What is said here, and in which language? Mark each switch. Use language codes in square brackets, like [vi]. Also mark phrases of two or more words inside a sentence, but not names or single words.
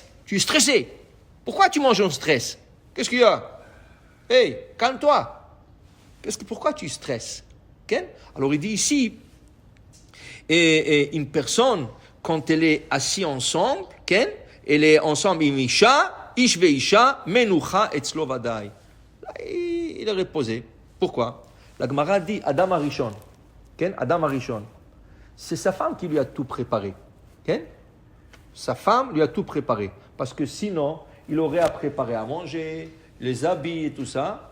[fr] Tu es stressé. Pourquoi tu manges en stress? Qu'est-ce qu'il y a? Calme-toi. Pourquoi tu stresses? Okay? Alors il dit ici, et une personne, quand elle est assise ensemble, okay? Elle est ensemble, [he] איש ואשה מנוחה אצלו ודאי. [fr] Il est reposé. Pourquoi? La Gemara dit Adam Arishon. Okay? Adam Arishon. C'est sa femme qui lui a tout préparé. Okay? Sa femme lui a tout préparé. Parce que sinon, il aurait à préparer à manger, les habits et tout ça.